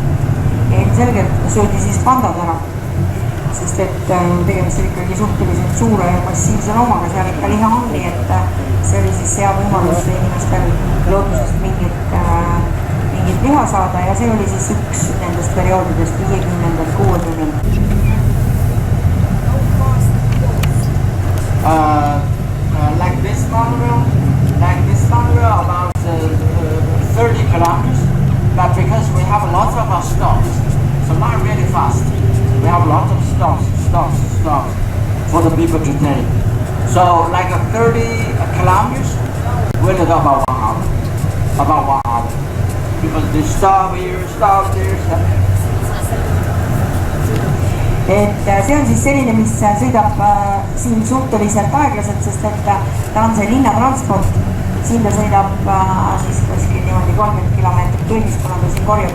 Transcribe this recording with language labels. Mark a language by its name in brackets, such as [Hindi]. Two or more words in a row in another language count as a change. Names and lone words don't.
[Estonian] Ilmselgelt söödi siis pandad ära, sest et tegemist oli ikkagi suhteliselt suure ja massiivse loomaga, seal ikka liha on, nii et see oli siis hea võimalus inimestel loodusest mingit liha saada ja see oli siis üks nendest perioodidest 50. 60. [English] Like this Monroe about 30 kilometers, but because we have lots of stops, so not really fast. We have lots of stops for the people to take. So like 30 kilometers, we'll do about 1 hour. About 1 hour. Because they stop here, stop there. [Estonian] Et see on siis selline, mis sõidab siin suhteliselt aeglaselt, sest et ta on see linnatransport. Siin ta sõidab siis kuskil niimoodi 30 kilomeetrit tunnis, kuna ta siin korjab.